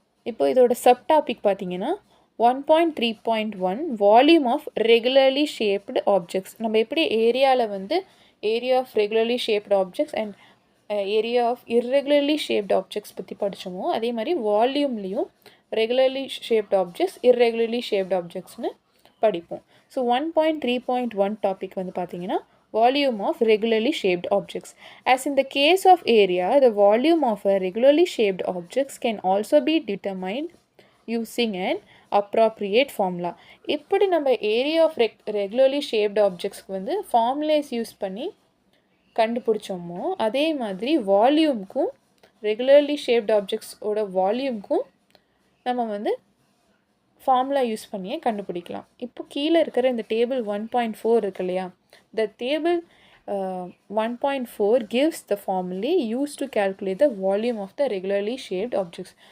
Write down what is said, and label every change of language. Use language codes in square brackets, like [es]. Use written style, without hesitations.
[ta] இப்போ இதோட sub topic பார்த்தீங்கன்னா 1.3.1 volume of regularly shaped objects. நம்ம எப்படி ஏரியாவில் வந்து area of regularly shaped objects and area of irregularly shaped objects பற்றி படித்தோமோ அதே மாதிரி வால்யூம்லேயும் regularly shaped objects irregularly shaped ஆப்ஜெக்ட்ஸ்னு படிப்போம். ஸோ 1.3.1 டாபிக் வந்து பார்த்தீங்கன்னா [en] volume of regularly shaped objects. As in the case of area, the volume of a regularly shaped objects can also be determined using an appropriate formula. [ta] இப்படி நம்ம area of regularly shaped ஆப்ஜெக்ட்ஸ்க்கு வந்து ஃபார்முலேஸ் use பண்ணி கண்டுபிடிச்சோமோ அதே மாதிரி வால்யூம்க்கும் regularly shaped ஆப்ஜெக்ட்ஸோட வால்யூம்க்கும் நம்ம வந்து formula use பண்ணியே கண்டுபிடிக்கலாம். இப்போ கீழே இருக்கிற இந்த டேபிள் 1.4 இருக்கு இல்லையா? [en] The table 1.4 gives the formula used to calculate the volume of the regularly shaped objects.